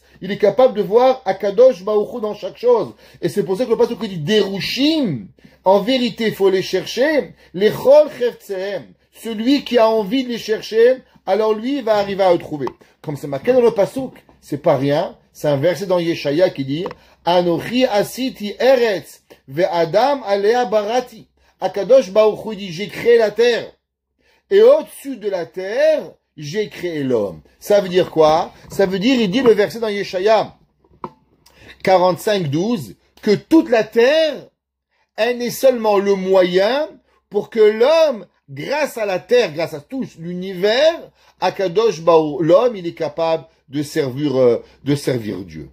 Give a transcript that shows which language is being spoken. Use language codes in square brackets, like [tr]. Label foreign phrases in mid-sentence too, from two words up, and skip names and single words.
[fr] Il est capable de voir [he] הקדוש ברוך הוא [fr] dans chaque chose. Et c'est pour ça que le pasteur dit Derushim, en vérité il faut les chercher, les [he] כל חפציהם, [fr] celui qui a envie de les chercher, alors lui il va arriver à le trouver. Comme c'est marqué dans le pasuk, c'est pas rien, c'est un verset dans Yeshaya qui dit [he] אנכי עשיתי ארץ ואדם עליה בראתי. הקדוש ברוך הוא [fr] dit, j'ai créé la terre. Et au-dessus de la terre, j'ai créé l'homme. Ça veut dire quoi? Ça veut dire, il dit le verset dans Yeshaya 45:12, que toute la terre, elle n'est seulement le moyen pour que l'homme, grâce à la terre, grâce à tout l'univers, [he] הקדוש ברוך הוא, [fr] l'homme, il est capable de servir Dieu.